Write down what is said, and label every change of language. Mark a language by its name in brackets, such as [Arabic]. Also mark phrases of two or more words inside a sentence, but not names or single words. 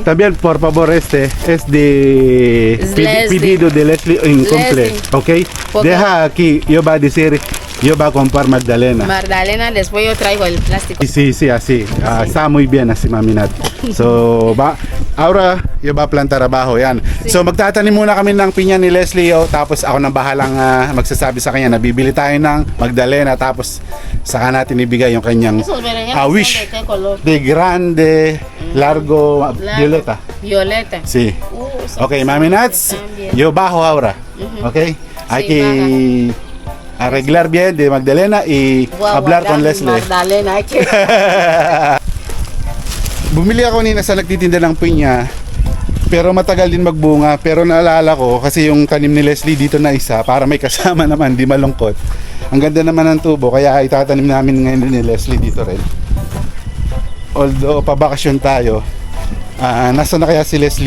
[Spanish] También, por favor, este es de pedido de Leslie incomplete. ¿Ok? Deja aquí, yo va a decir, yo va a comprar Magdalena. Magdalena, después yo traigo el plástico. Sí, así. Está muy bien así, Mami Nat. So, ahora, yo va a plantar abajo. Yan. Sí. [Filipino] So, magtatanim muna kami ng pinya ni Leslie. Tapos ako nang bahalang magsasabi sa kanya na bibili tayo ng Magdalena. Tapos, saka natin ibigay yung kanyang wish. [Spanish] De grande, largo, violeta. Violeta. Sí. Okay, Mami Nats, yo bajo ahora. Okay? Hay que arreglar bien de Magdalena y hablar con Leslie. Magdalena, hay que... [Filipino] Bumili ako nina sa nagtitinda ng pinya, pero matagal din magbunga. Pero naalala ko kasi yung tanim ni Leslie dito na isa para may kasama naman, di malungkot. Ang ganda naman ng tubo kaya itatanim namin ngayon ni Leslie dito rin. Although pabakasyon tayo, nasa na kaya si Leslie?